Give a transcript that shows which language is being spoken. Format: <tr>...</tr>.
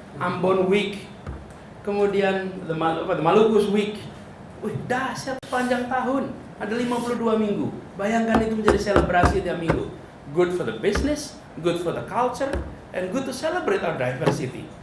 <id>Ambon Week, kemudian the Maluku's Week. Dahsyat sepanjang tahun. Ada 52 minggu. Bayangkan itu menjadi selebrasi tiap minggu.</id> <en>Good for the business, good for the culture, and good to celebrate our diversity.</en>